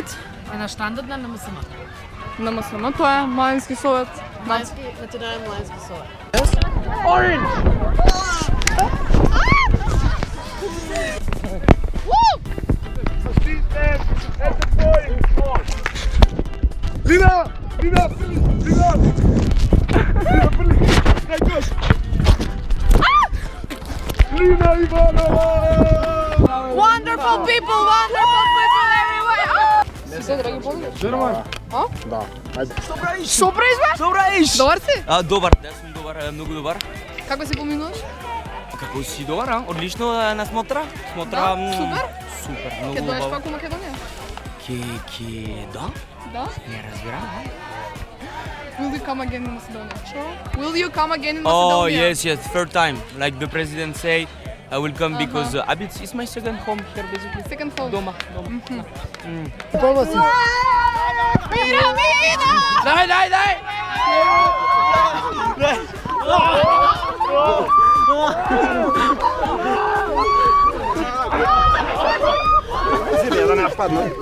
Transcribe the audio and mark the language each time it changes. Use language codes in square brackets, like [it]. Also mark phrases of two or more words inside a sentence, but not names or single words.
[mk] На штандот на НМСМ. на МСМ, тоа е Мајински совет. Национален младински совет. Lina! Lina! Lina! Lina, први! Дај кош! Lina Ivanova! [en] Wonderful people everywhere. [mk] Се, драги поздрави. Нормално. А? Да. Ајде. Што правиш бе? Добра иш! Добар си? Добар, да съм добар, много добар. Како си поминуваш? Како си добар, а? Отлично на смотра. Да, супер. Супер, много Ке дојдеш убаво. пак у Македонија? Да? Да? Не разбирам, а? [en] Will you come again in Macedonia? Will you come again in Oh, Macedonia? yes, third time. Like the president say, I will come because Abit is my second home here basically. Second home. [mk] Дома. Пирамида! Дай! Зеле, да не нападна.